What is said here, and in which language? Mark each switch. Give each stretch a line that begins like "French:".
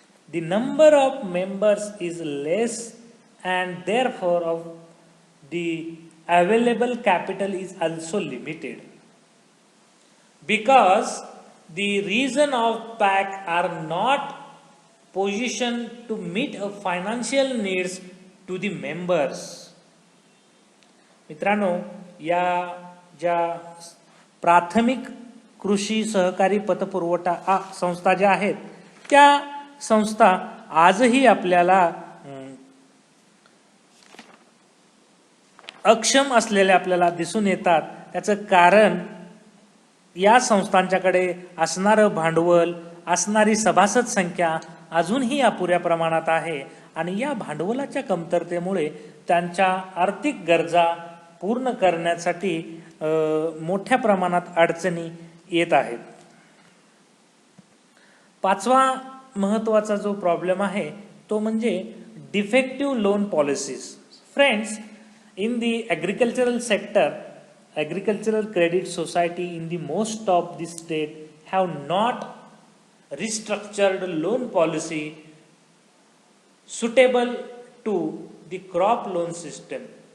English: The number of members is less and therefore of the available capital is also limited. Because the reason of PAC are not positioned to meet a financial needs to the members.
Marathi: मित्रांनो, या ज्या प्राथमिक कृषी सहकारी पतपुरवठा संस्था ज्या आहेत त्या संस्था आजही आपल्याला अक्षम असलेल्या आपल्याला दिसून येतात. त्याचं कारण या संस्थांच्याकडे असणारं भांडवल, असणारी सभासद संख्या अजूनही अपुऱ्या प्रमाणात आहे आणि या भांडवलाच्या कमतरतेमुळे त्यांच्या आर्थिक गरजा पूर्ण करण्यासाठी मोठ्या प्रमाणात अडचणी येत आहेत. पाचवा महत्त्वाचा जो प्रॉब्लेम आहे तो म्हणजे defective loan policies.
English: Friends, in the agricultural sector, agricultural credit society in the most of the state have not restructured loan policy suitable to the crop loan system.